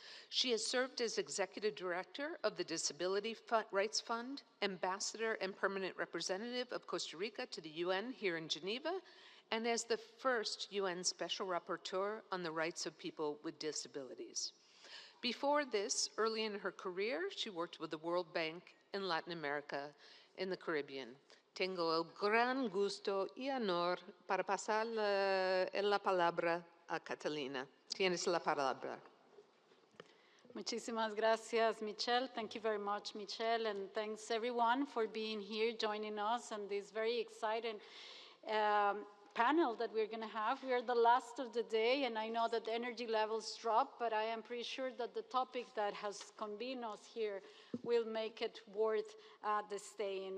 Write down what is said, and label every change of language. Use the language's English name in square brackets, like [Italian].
[English] She has served as Executive Director of the Disability Rights Fund, Ambassador and Permanent Representative of Costa Rica to the UN here in Geneva, and as the first UN Special Rapporteur on the rights of people with disabilities. Before this, early in her career, she worked with the World Bank in Latin America in the Caribbean. [Spanish] Tengo el gran gusto y honor para pasar la palabra a Catalina. Tienes la palabra. Muchísimas gracias, Michelle. [English] Thank you very much, Michelle, and thanks everyone for being here, joining us on this very exciting panel that we're going to have. We are the last of the day, and I know that the energy levels drop, but I am pretty sure that the topic that has convened us here will make it worth the stay.